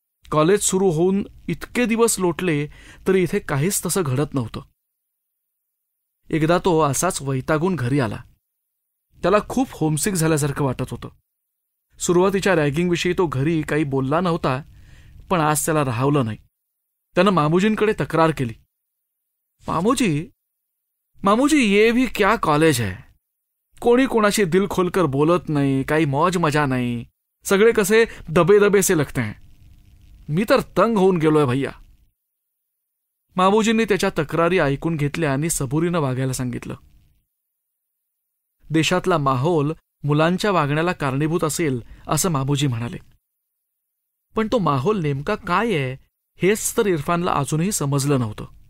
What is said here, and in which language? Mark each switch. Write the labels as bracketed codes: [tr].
[mr] College सुरू होऊन इतके दिवस लोटले तरी इथे काहीच तसं घडत नव्हतं. एकदा तो असाच वैतागून घरी आला. त्याला खूप होमसिक झाल्यासारखं वाटत होतं. सुरुवातीच्या रॅगिंगविषयी तो घरी काही बोलला नव्हता, पण आज त्याला राहावलं नाही. त्यानं मामूजींकडे तक्रार केली. [hi] मामूजी ये भी क्या कॉलेज है. [mr] कोणी कोणाशी [hi] दिल खोलकर [mr] बोलत नाही, काही मौज मजा नाही. सगळे कसे [hi] दबे दबे से लगते हैं. [mr] मी तर तंग होऊन गेलोय भैया. मामूजींनी त्याच्या तक्रारी ऐकून घेतल्या आणि सबुरीनं वागायला सांगितलं. देशातला माहोल मुलांच्या वागण्याला कारणीभूत असेल असं मामूजी म्हणाले. पण तो माहोल नेमका काय आहे हेच तर इरफानला अजूनही समजलं नव्हतं.